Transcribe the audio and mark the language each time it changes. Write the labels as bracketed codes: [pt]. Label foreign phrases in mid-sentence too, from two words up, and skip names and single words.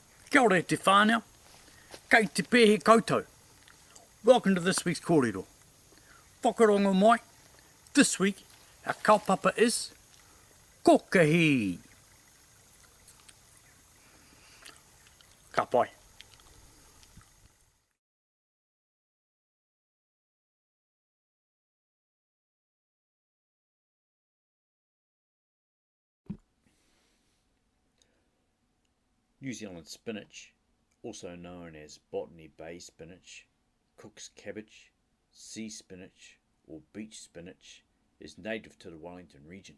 [mi] Kia ora te whānau, kei te pēhe koutou. [en] Welcome to this week's kōrero. [mi] Whakarongo mai, [en] this week our kaupapa is Kokihi. [mi] Ka pai. [en] New Zealand spinach, also known as Botany Bay spinach, Cook's cabbage, sea spinach or beach spinach, is native to the Wellington region.